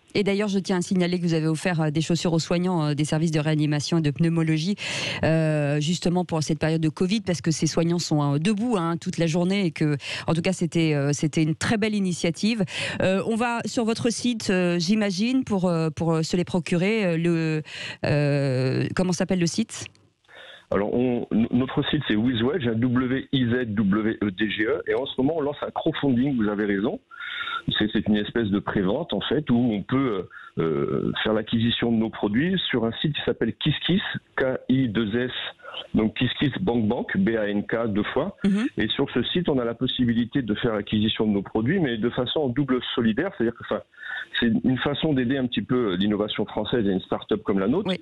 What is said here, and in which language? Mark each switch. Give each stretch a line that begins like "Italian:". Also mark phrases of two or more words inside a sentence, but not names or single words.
French: Et d'ailleurs, je tiens à signaler que vous avez offert des chaussures aux soignants des services de réanimation et de pneumologie, justement pour cette période de Covid, parce que ces soignants sont debout toute la journée et que, en tout cas, c'était une très belle initiative. On va sur votre site, j'imagine, pour se les procurer. Comment s'appelle le site ? Alors, notre site, c'est WizWage, W-I-Z-W-E-D-G-E, et en ce moment, on lance un crowdfunding, vous avez raison. C'est une espèce de prévente, en fait, où on peut faire l'acquisition de nos produits sur un site qui s'appelle KissKiss, K-I-2-S, donc KissKiss Bank, B-A-N-K, 2 fois. Et sur ce site, on a la possibilité de faire l'acquisition de nos produits, mais de façon en double solidaire, c'est-à-dire que c'est une façon d'aider un petit peu l'innovation française et une start-up comme la nôtre.